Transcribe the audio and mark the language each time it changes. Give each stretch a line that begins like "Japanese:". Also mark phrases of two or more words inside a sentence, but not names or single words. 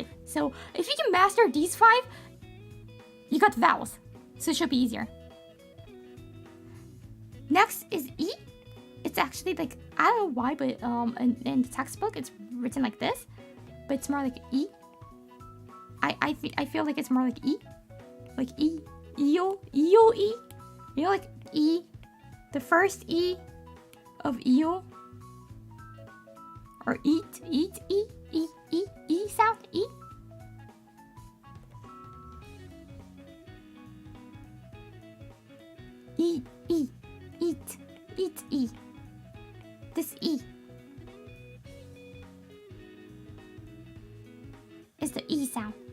English: So if you can master these 5, you got the vowels. So it should be easier. Next is E. It's actually like, I don't know why, but in the textbook it's written like this, but it's more like E. I feel like it's more like E. Like E. E-O. E-O. E. You know, like E. The first E of E-O. Or eat. E. E sound. E. Eat. E. This E is the E sound.